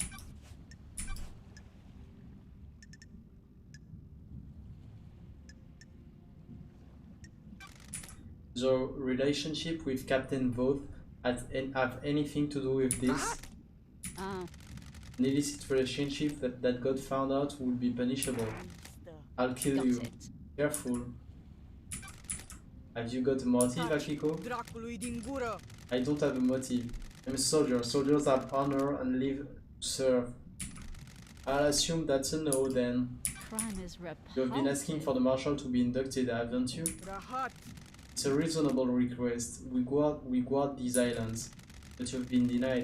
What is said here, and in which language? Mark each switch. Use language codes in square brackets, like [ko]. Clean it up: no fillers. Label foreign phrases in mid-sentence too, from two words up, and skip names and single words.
[en] The relationship with Captain Voth have anything to do with this? Ah, An illicit relationship that got found out would be punishable. I'll kill got you. it. Careful. Have you got a motive, Taci, Akiko? [ro] dracului din gură. [en] I don't have a motive. I'm a soldier. Soldiers have honor and live to serve. I'll assume that's a no then. Crime is repulsive. You've been asking for the marshal to be inducted, haven't you? Rahat. It's a reasonable request. We guard these islands, but you've been denied.